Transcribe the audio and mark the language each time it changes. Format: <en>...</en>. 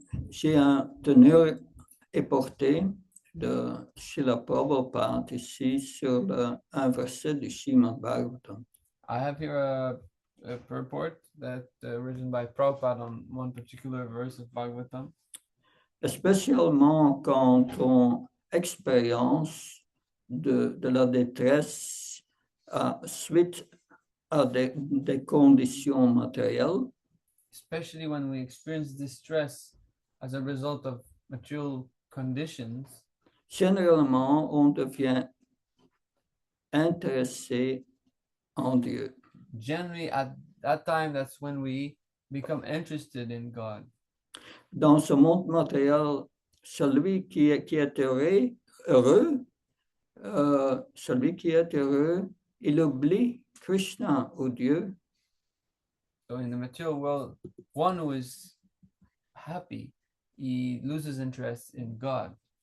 <fr>J'ai un tenue éporté de Srila Prabhupada ici sur un verset du Srimad Bhagavatam.</fr> <en>I have here a purport that written by Prabhupada on one particular verse of Bhagavatam.</en> <fr>Spécialement quand on expérience de la détresse suite à des conditions matérielles,</fr> <en>Especially when we experience distress as a result of material conditions,</en> <fr>généralement on devient intéressé en Dieu.</fr> <en>generally at that time, that's when we become interested in God.</en> <fr>Dans ce monde matériel, celui qui est heureux, celui qui est heureux, il oublie Krishna ou Dieu.</fr> <en>So in the material world, one who is happy, he loses interest in God.</en>